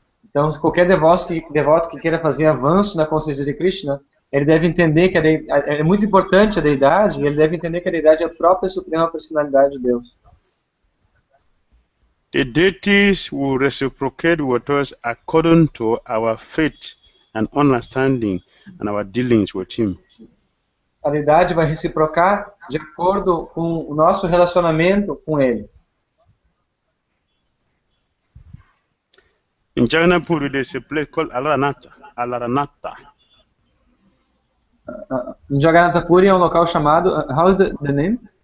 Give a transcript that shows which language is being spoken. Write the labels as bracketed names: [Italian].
[Portuguese] Então, se qualquer devoto que queira fazer avanço na consciência de Krishna, ele deve entender que é muito importante a deidade, e ele deve entender que a deidade é a própria Suprema Personalidade de Deus. [English] The deities will reciprocate with us according to our faith and understanding and our dealings with him. [Portuguese] A deidade vai reciprocar de acordo com o nosso relacionamento com ele. [English] In Jagannath there's a place called Alaranatha. [Portuguese] Em Jagannatha Puri é um local chamado, [English] how is the name?